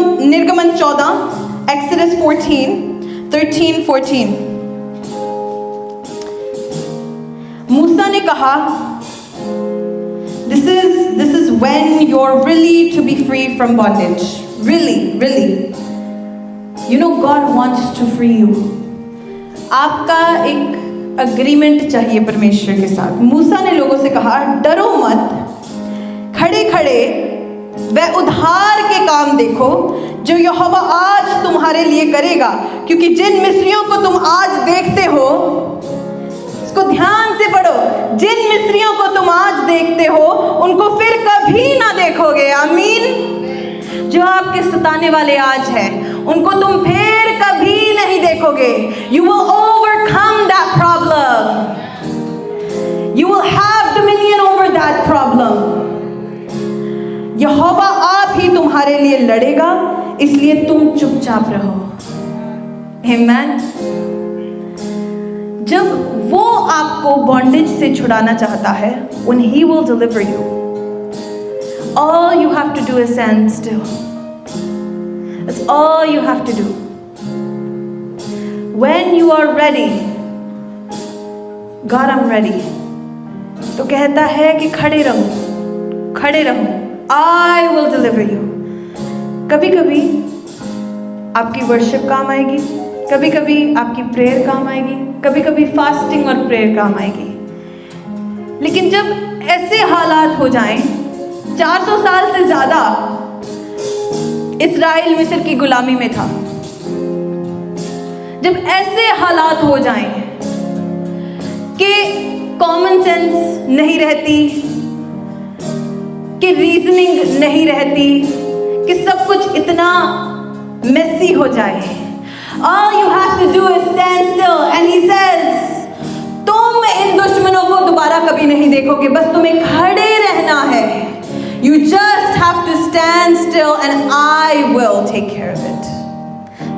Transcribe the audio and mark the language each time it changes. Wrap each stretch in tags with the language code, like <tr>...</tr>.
<en>निर्गमन 14, एक्सोडस 13-14</en> <hi>मूसा ने कहा,</hi> <en>this is when you're really to be free from bondage. Really. You know, God wants to free you.</en> <hi>आपका एक agreement चाहिए परमेश्वर के साथ। मूसा ने लोगों से कहा, डरो मत, खड़े खड़े वह उद्धार के काम देखो जो यहोवा आज तुम्हारे लिए करेगा, क्योंकि जिन मिस्रियों को तुम आज देखते हो, इसको ध्यान से पढ़ो, जिन मिस्रियों को तुम आज देखते हो उनको फिर कभी ना देखोगे। आमीन। जो आपके सताने वाले आज हैं, उनको तुम फिर कभी नहीं देखोगे।</hi> <en>You will overcome that problem. You will have dominion over that problem.</en> <hi>यहोवा आप ही तुम्हारे लिए लड़ेगा, इसलिए तुम चुपचाप रहो।</hi> <en>Amen.</en> <hi>जब वो आपको बॉन्डेज से छुड़ाना चाहता है,</hi> <en>when he will deliver you, all you have to do is stand still. That's all you have to do. When you are ready, God, I'm ready,</en> <hi>तो कहता है कि खड़े रहो,</hi> <en>I will deliver you.</en> <hi>कभी कभी आपकी वर्शिप काम आएगी, कभी कभी आपकी प्रेयर काम आएगी, कभी कभी फास्टिंग और प्रेयर काम आएगी, लेकिन जब ऐसे हालात हो जाएं, 400 साल से ज़्यादा इसराइल मिस्र की गुलामी में था, जब ऐसे हालात हो जाएं कि कॉमन सेंस नहीं रहती, कि रीजनिंग नहीं रहती, कि सब कुछ इतना मेसी हो जाए,</hi> <en>all you have to do is stand still and he says,</en> <hi>तुम इन दुश्मनों को दोबारा कभी नहीं देखोगे, बस तुम्हें खड़े रहना है।</hi> <en>You just have to stand still and I will take care of it.</en>